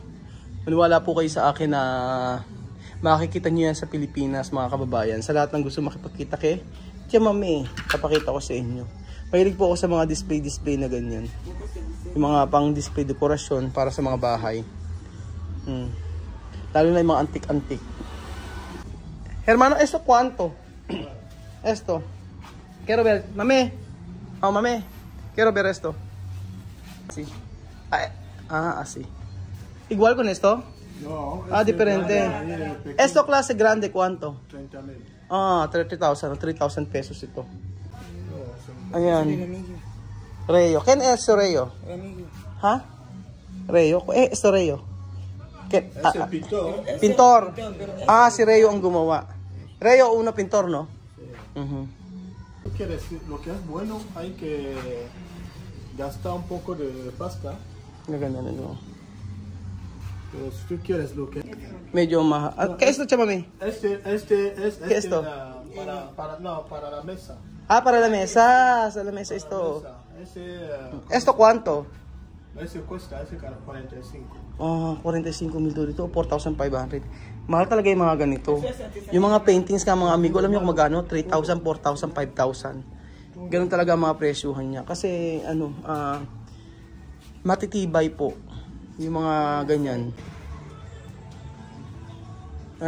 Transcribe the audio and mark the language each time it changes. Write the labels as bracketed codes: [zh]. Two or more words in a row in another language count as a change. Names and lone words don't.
[tl] Maniwala po kayo sa akin na makikita niyo yan sa Pilipinas, mga kababayan. Sa lahat ng gusto makipagkita kay Tia Mami, papakita ko sa inyo. Mahilig po ako sa mga display na ganyan. Yung mga pang display dekorasyon para sa mga bahay. Lalo na yung mga antik-antik. [es] Hermano, esto cuánto? Esto. Quiero ver. Mame. Oh, mame. Quiero ver esto. Así. Así. Igual con esto? No. Diferente. Esto clase grande, ¿cuánto? 30,000. [tl] 30,000. 3,000 pesos ito. [es] No, [tl] Ayan. [es] Rayo. ¿Quién es Rayo? ¿Ha? Rayo. Esto Rayo. es el pintor. [tl] Pintor. Si Rayo ang gumawa. [es] Rayo, uno pintor, no? Si quieres, lo que es bueno, hay que gastar un poco de pasta. [tl] Gaganda na, [es] no? Pero si tú quieres lo que... [tl] Medyo mahal. [es] ¿Qué es esto, chamame? Este ¿Qué es esto? para la mesa. Para la mesa. Sa la mesa esto. ¿Esto cuánto? Ese cuesta, ese 45. [tl] 45,000 dito. 4,500. Mahal talaga yung mga ganito. Yung mga paintings ka mga amigo, alam niyo kung magkano? 3,000, 4,000, 5,000. Ganun talaga ang mga presyuhan niya. Kasi ano, matitibay po yung mga ganyan.